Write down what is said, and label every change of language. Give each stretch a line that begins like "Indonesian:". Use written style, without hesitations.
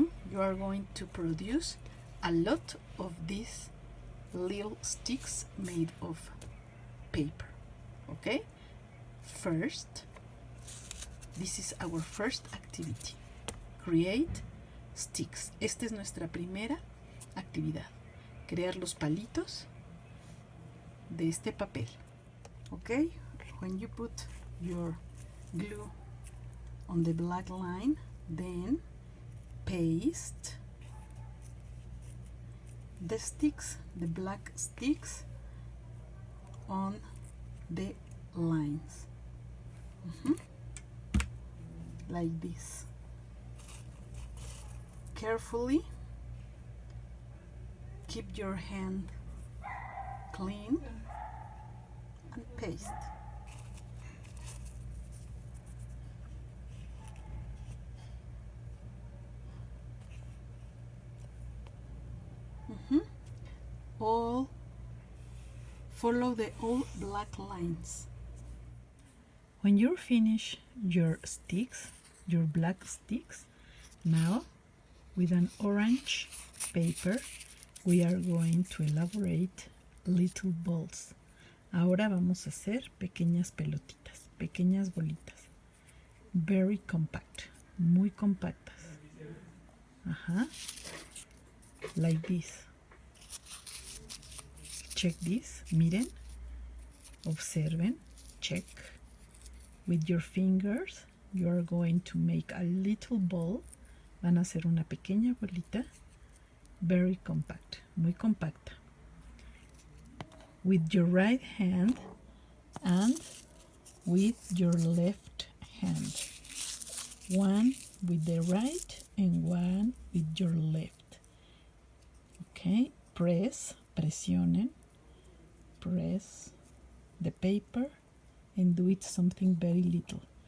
English: You are going to produce a lot of these little sticks made of paper, okay? First, this is our first activity. Create sticks.
Spanish: Esta es nuestra primera actividad. Crear los palitos de este papel.
English: Okay? When you put your glue on the black line, then paste the sticks, the black sticks, on the lines. Like this. Carefully keep your hand clean and paste. All follow the all black lines. When you finish your sticks, your black sticks, now with an orange paper we are going to elaborate little balls.
Spanish: Ahora vamos a hacer pequeñas pelotitas, pequeñas bolitas.
English: Very compact,
Spanish: muy compactas.
English: Like this. Check this,
Spanish: miren, observen,
English: check. With your fingers, you are going to make a little ball.
Spanish: Van a hacer una pequeña bolita.
English: Very compact,
Spanish: muy compacta.
English: With your right hand and with your left hand. One with the right and one with your left. Okay,
Spanish: presionen,
English: press the paper and do it something very little.